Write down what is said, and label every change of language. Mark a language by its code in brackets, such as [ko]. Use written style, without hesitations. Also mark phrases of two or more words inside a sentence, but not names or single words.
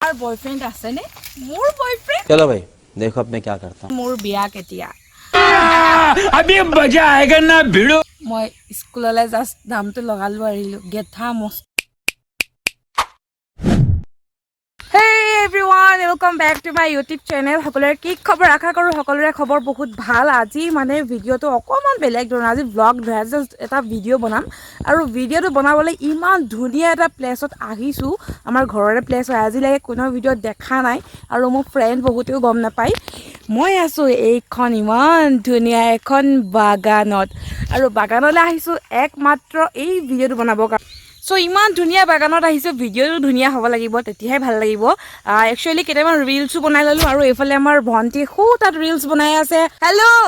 [as] তোমাৰ বয়ফ্ৰেণ্ড আছে নে মোৰ বয়ফ্ৰেণ্ড [hi] चलो भाई देखो अब मैं क्या करता हूँ [as] মোৰ বিয়া কেতিয়া [hi] अभी मजा आएगा ना भिड़ो [as] মই স্কুললৈ জাষ্ট নামটো লগালো আহিলো গেথা মস্ত [en] Hey everyone, welcome back to my YouTube channel. [as] সকলোৰে কি খবৰ আশা কৰো সকলোৰে খবৰ বহুত ভাল আজি মানে ভিডিওটো অকমান বেলেগ ধৰণৰ আজি ব্লগ জাষ্ট এটা ভিডিও বনাম আৰু ভিডিওটো বনাবলৈ ইমান ধুনীয়া এটা প্লেছত আহিছো আমাৰ ঘৰৰে প্লেছ হয় আজিলৈকে কোনো ভিডিও দেখা নাই আৰু মোৰ ফ্ৰেণ্ড বহুতেও গম নাপায় মই আছো এইখন ইমান ধুনীয়া এখন বাগানত আৰু বাগানলৈ আহিছো একমাত্ৰ এই ভিডিওটো বনাবৰ কাৰণে সো ইমান ধুনীয়া বাগানত আহিছে ভিডিওটো ধুনীয়া হ'ব লাগিব তেতিয়াহে ভাল লাগিব একচুয়ালি কেইটামান ৰিলছো বনাই ললো আৰু এইফালে আমাৰ ভন্টি খুব ৰিলছ বনাই আছে হেল্ল'